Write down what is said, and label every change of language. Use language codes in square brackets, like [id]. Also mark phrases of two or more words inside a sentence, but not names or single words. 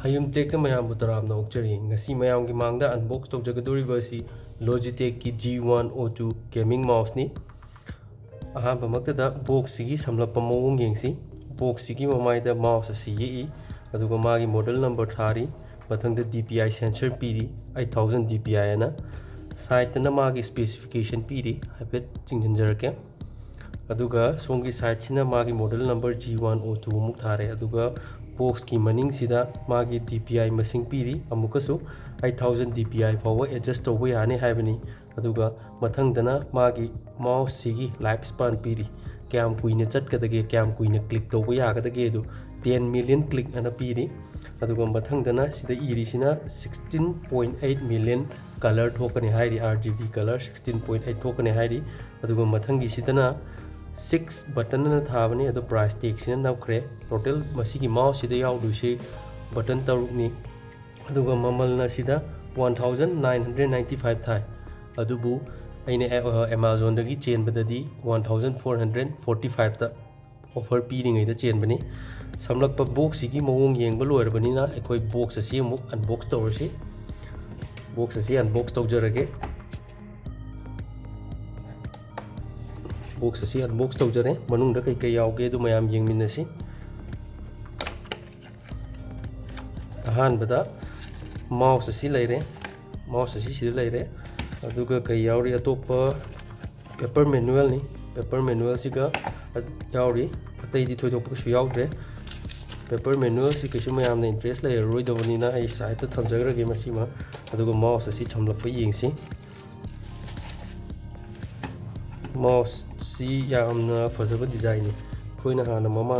[mni] Logitech mayam butaram na okchari ngasi mayam gi mangda unbox tawjagadori basi Logitech G102 [en] gaming mouse [mni] ni ahamba maktada box sigi samlappa mawong yengsi box sigi mamaida mouse asi yi aduga magi [en] model number [mni] thari mathangda [en] DPI sensor [mni] pidi 8000 DPI ana site na magi specification pidi habet chingjinjarake aduga songi site sina magi [en] model number [mni] G102 muk thare aduga box ki maning sida magi DPI masing pidi amukasu 8000 DPI fawa adjust to we ane haibani aduga mathangdana magi mouse sigi lifespan pidi kyam kuine chatkadage kyam kuine click to we yagadage du [en] 10 million click [mni] ana pidi aduga mathangdana sida irisina [en] 16.8 million color [mni] thokani hairi [en] RGB color [mni] 16.8 thokani hairi aduga mathangi sidana 6 button na thabani adu price tag sina naukre total masigi mouse sida yaudusi button tarukni aduga mamal na sida 1995 thai adubu aine Amazon dagi chain badadi 1445 ta offer piring ai da chain bani samlakpa box sigi mawong yengba loirabani na ekoi box asi amuk unbox tawrasi box asi unbox tawjarage box asi unbox tawjare manungda kai kai yauge du mayam yengminasi ahanbada mouse asi leire mouse asi sida leire aduga kai yauri atopa [en] paper manual [mni] ni [en] paper manual [mni] siga yauri atai di thoidok su yaudre [en] paper manual [mni] si kisu mayam na interest lai roi dawani na ai site ta thamjagrage masima aduga mouse asi chamlappa yengsi mouse si yamna fazaba design ni koina hana mamang